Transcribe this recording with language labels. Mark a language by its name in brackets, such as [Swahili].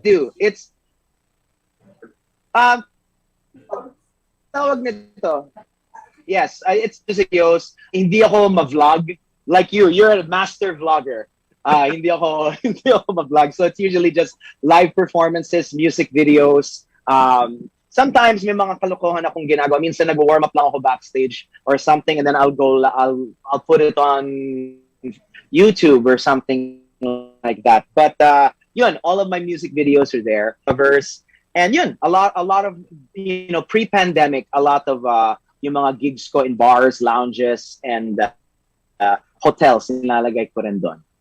[English] Do. It's [Filipino] tawag nito. [English] Yes, it's videos. [Filipino] Hindi ako ma-vlog [English] like you. You're a master vlogger. [Filipino] Hindi ako ma-vlog. [English] So it's usually just live performances, music videos. [Filipino] Sometimes may mga kalokohan akong ginagawa. Minsan nag-warm up lang ako [English] backstage or something, and then I'll put it on YouTube or something like that. But yun, all of my music videos are there. Covers. And yun, a lot of pre-pandemic, a lot of yung mga gigs ko in bars, lounges, and hotels [Filipino] nilalagay ko rin doon.